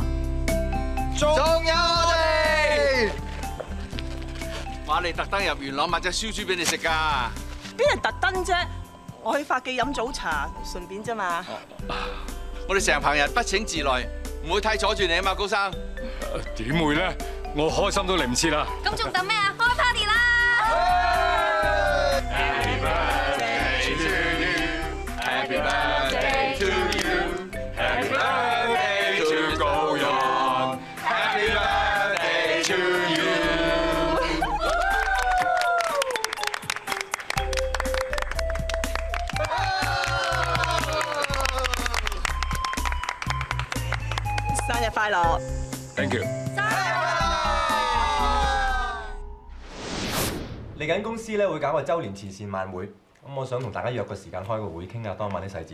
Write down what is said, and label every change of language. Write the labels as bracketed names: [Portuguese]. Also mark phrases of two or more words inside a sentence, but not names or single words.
[Cantonese] 仲有我哋，瑪麗特登入元朗買隻燒豬俾你食㗎。邊係特登啫？我去發記飲早茶，順便啫嘛。我哋成棚人不請自來，唔會太阻住你啊嘛，高生。點會咧？我開心都嚟唔切啦！咁仲等咩啊？開 party 啦 [English] ！Happy birthday to you, Happy birthday to you, Happy birthday to 高人 ，Happy birthday to you。 [Cantonese] 生日快樂 [English] ！Thank you。 [Cantonese] 嚟緊公司咧會搞個週年慈善晚會，咁我想同大家約個時間開個會，傾下當晚啲細節。